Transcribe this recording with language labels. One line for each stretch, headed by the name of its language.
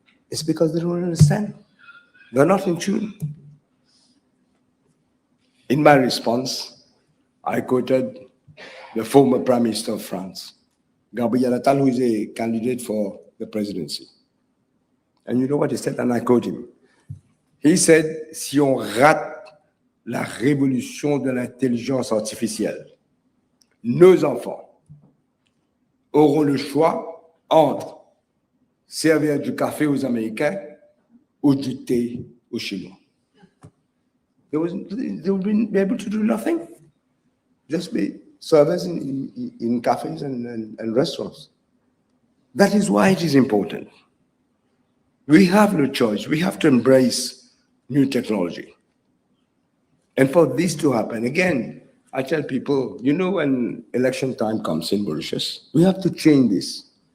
English: It's because they don't understand. They're not in tune. In my response, I quoted the former Prime Minister of France, Gabriel Attal, who is a candidate for the presidency. And you know what he said? And I quote him. He said,
French: si on rate la révolution de l'intelligence artificielle, nos enfants auront le choix entre servir du café aux Américains ou du thé aux Chinois.
English: They would be able to do nothing. Just be servers in cafes and restaurants. That is why it is important. We have no choice. We have to embrace new technology. And for this to happen, again, I tell people, you know, when election time comes in Mauritius, we have to change this.